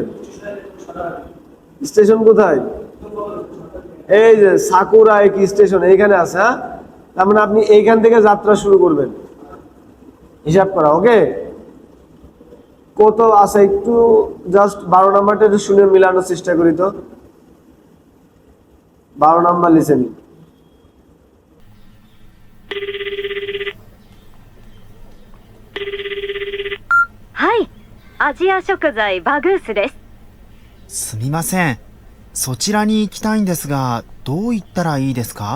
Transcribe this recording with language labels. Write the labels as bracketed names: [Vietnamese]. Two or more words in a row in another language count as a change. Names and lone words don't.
[Bangla] স্টেশন কোথায়? এই যে সাকুরা একি স্টেশন এইখানে আছে। হ্যাঁ, তার মানে আপনি এইখান থেকে যাত্রা শুরু করবেন, হিসাব করা। ওকে, কত আছে একটু জাস্ট 12 নাম্বারটা একটু শুনে মিলানোর চেষ্টা করি তো। 12 নাম্বার লিসেনিং। [Japanese] はい。アジア食材バグースです。すみません。そちらに行きたいんですが、どう行ったらいいですか？